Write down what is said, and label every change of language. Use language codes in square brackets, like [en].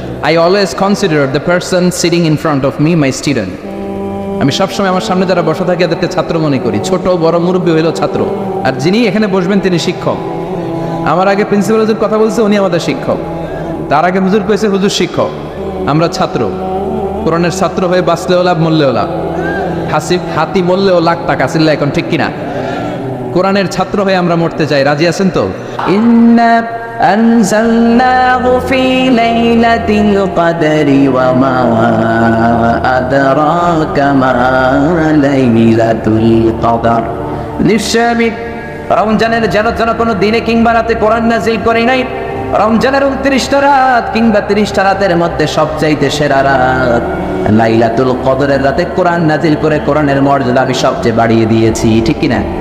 [en] I always consider the person sitting in front of me my student. [bn] আমি সবসময় আমার সামনে যারা বসে থাকে এদেরকে ছাত্র মনে করি। ছোট বড় মুরব্বী হইলেও ছাত্র, আর যিনি এখানে বসবেন তিনি শিক্ষক। আমার আগে প্রিন্সিপাল হুজুর কথা বলছে, উনি আমাদের শিক্ষক। তার আগে হুজুর কইছে, হুজুর শিক্ষক। আমরা ছাত্র। কোরআনের ছাত্র হয়ে বাঁচলেও লাভ, মরলেও লাভ। হাতি মরলেও লাখ টাকা। চিল্লা এখন ঠিক কিনা? কোরআনের ছাত্র হয়ে আমরা মরতে চাই। রাজি আছেন তো? [ar] إنا أنزلناه في ليلة القدر وما أدراك ما ليلة القدر। [bn] নিশ্চয় আমি রমজানের যেন কোনো দিনে কিংবা রাতে কোরআন নাজিল করি নাই। রমজানের 29টা রাত কিংবা 30টা রাতের মধ্যে সবচাইতে সেরা রাত লাইলাতুল কদরের রাতে কোরআন নাজিল করে কোরআনের মর্যাদা আমি সবচেয়ে বাড়িয়ে দিয়েছি, ঠিক কিনা?